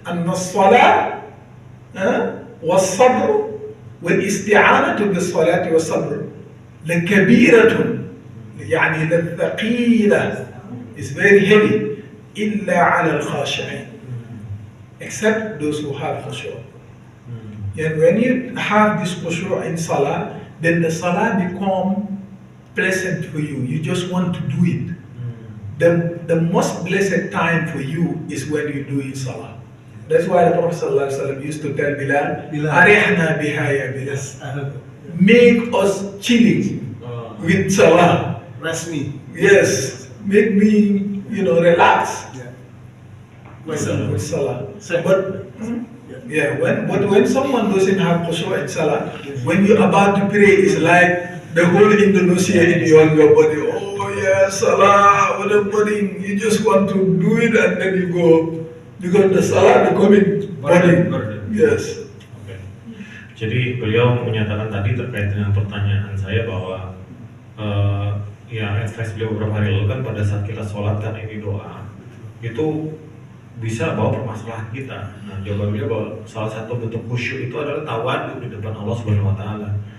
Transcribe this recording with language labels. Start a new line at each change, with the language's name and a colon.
Arabic: أن الصلاة والصبر والاستعانة بالصلاة والصبر لكبيرة يعني لثقيلة,
English: is very heavy,
Arabic: إلا على الخاشعين,
English: except those who have khushu'. And when you have this khushu' in salah, then the salah become pleasant for you. You just want to do it. The most blessed time for you is when you do in salah. That's why the Prophet ﷺ used to tell Bilal,
Arabic: Arihna biha ya Bilal.
English: Make us chilling with salah. Rest me. Yes, make me, relax. Yeah. With salah. So- But when someone doesn't have khushu' in salah, when you're about to pray, it's like the whole Indonesia in your body. Oh yeah, salah, what a burning. You just want to do it and then you go, because the salah becoming burning. Yes.
Indonesian: Oke. Jadi beliau menyatakan tadi terkait dengan pertanyaan saya bahwa ya advice beliau beberapa hari lalu kan pada saat kita sholat kan ini doa itu bisa bawa permasalahan kita. Nah, jawaban beliau bahwa salah satu bentuk khusyuk itu adalah tawadhu di depan Allah Subhanahu wa taala.